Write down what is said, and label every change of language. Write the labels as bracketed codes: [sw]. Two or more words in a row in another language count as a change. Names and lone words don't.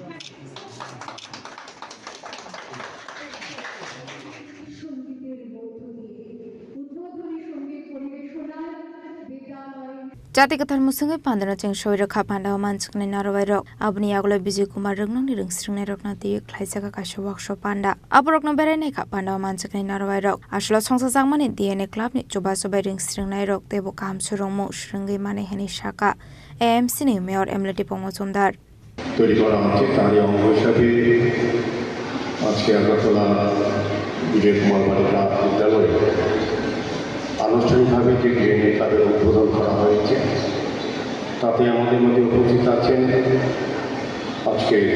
[trp] Jatika Tharmusungai Pandana Cheng Shoira Kapanda Manchakni Narawai Rok Abni Yaglo Bijoy Kumar Rangno ni Ringsringnai Rokna Ti Khlaijaka Kasha Workshop Panda Aborokno Berenai Kapanda Manchakni Narawai Rok Ashlo Songsa Jangmani DNA Club ni Choba Sobai Ringsringnai Rok Tebo Kam Surongmo Shringai Mane Heni Shaka AMC ni Mayor Emily Dipok Mujumdar [bn] তৈরি করা হচ্ছে তারই অঙ্গ হিসাবে আজকে আগরতলা বিজয় কুমার বালিকা বিদ্যালয়ে আনুষ্ঠানিকভাবে যে [en] DNA club [bn] উদ্বোধন করা হয়েছে তাতে আমাদের মধ্যে উপস্থিত আছেন আজকে